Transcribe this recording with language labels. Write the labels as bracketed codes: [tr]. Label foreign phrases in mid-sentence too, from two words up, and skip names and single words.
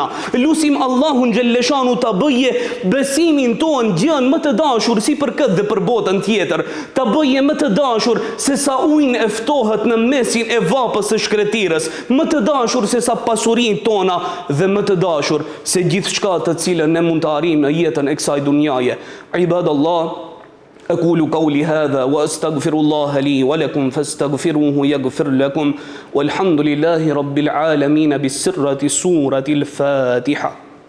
[sq] Lutim Allahun xhelleshanu ta bëje besimin ton gjën më të dashur si për këtë dhe për botën tjetër. Ta bëje më të dashur se sa ujnë e ftohet në mesin e vapës së shkretirës, më të dashur se sa pasurinë tona, dhe më të dashur se gjithçka të cilën ne mund të arrijmë në jetën e kësaj dunjaje. [ar] Ibadallah, أقول قولي هذا وأستغفر الله لي ولكم فاستغفروه يغفر لكم والحمد لله رب العالمين بسرة سورة الفاتحة.